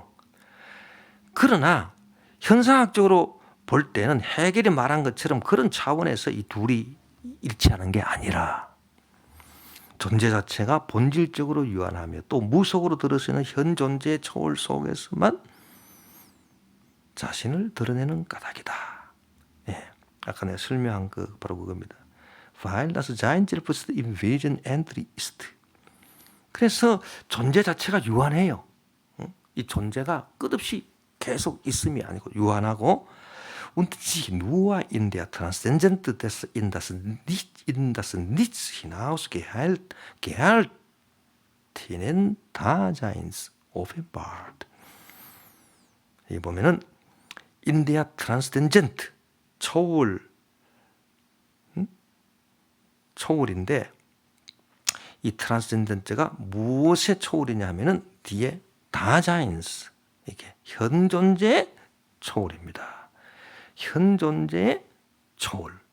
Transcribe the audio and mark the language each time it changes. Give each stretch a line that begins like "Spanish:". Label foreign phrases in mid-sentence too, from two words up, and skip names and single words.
Korean: 그러나 현상학적으로 볼 때는 해겔이 말한 것처럼 그런 차원에서 이 둘이 일치하는 게 아니라 존재 자체가 본질적으로 유한하며 또 무속으로 들어서는 현 존재의 초월 속에서만 자신을 드러내는 까닭이다. 예, 아까 내가 설명한 거 바로 그겁니다.
German: Weil das Sein selbst im Wesen endlich ist.
Korean: 그래서 존재 자체가 유한해요. 이 존재가 끝없이 계속 있음이 아니고 유한하고
German: und sich nur in der Transzendente des in das Nichts hinaus gehaltenen Daseins offenbart.
Korean: 이 보면은
German: in der Transzendent
Korean: 초월인데 이 트랜스젠던트가 무엇의 초월이냐 하면은 뒤에 다자인스 이게 현 존재의 초월입니다. 현 존재의 초월.